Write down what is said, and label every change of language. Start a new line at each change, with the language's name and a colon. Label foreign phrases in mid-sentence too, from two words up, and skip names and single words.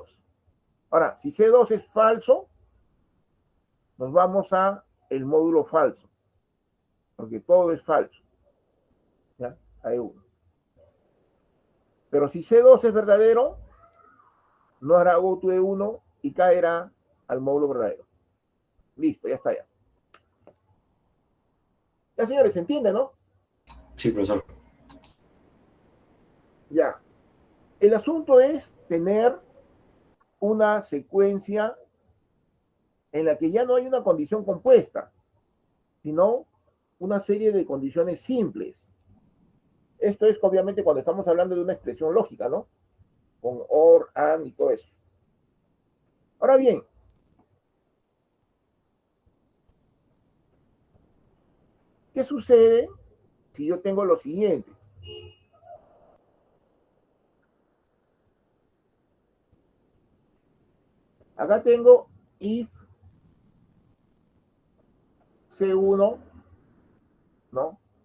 Spanish: Ahora, si C2 es falso, nos vamos a el módulo falso, porque todo es falso, ¿ya? A E1. Pero si C2 es verdadero, no hará
English: go to
Spanish: E1 y caerá al módulo verdadero. Listo, ya está ya. Ya, señores, ¿se entiende, no? Sí, profesor. Ya. El asunto es tener una secuencia en la que ya no hay una condición compuesta, sino una serie de condiciones simples. Esto es obviamente cuando estamos hablando de una expresión lógica, ¿no? Con or, and y todo eso. Ahora bien, ¿qué sucede si yo tengo lo siguiente? Acá tengo if C1, ¿no?